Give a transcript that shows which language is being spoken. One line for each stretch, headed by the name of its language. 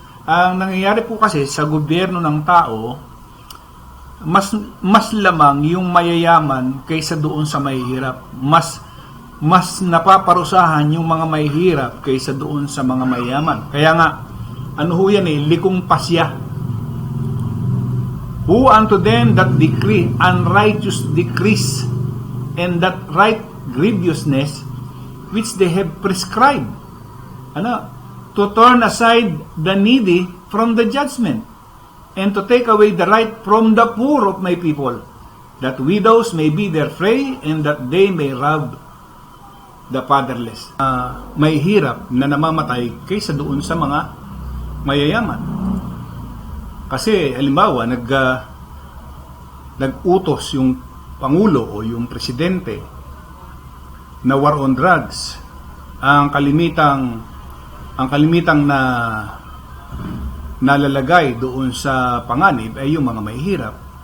Filipino: Ang nangyayari po kasi sa gobyerno ng tao, mas lamang yung mayayaman kaysa doon sa mahihirap. Mas napaparusahan yung mga mahihirap kaysa doon sa mga mayayaman. Kaya nga, likong pasya.
English: Who unto them that decree unrighteous decrees, and that right grievousness which they have prescribed, to turn aside the needy from the judgment, and to take away the right from the poor of my people, that widows may be their prey, and that they may rob the fatherless.
Filipino: May hirap na namamatay kaysa doon sa mga mayayaman. Kasi halimbawa nag-utos yung pangulo o yung presidente na war on drugs, ang kalimitang na nalalagay doon sa panganib ay yung mga mahihirap.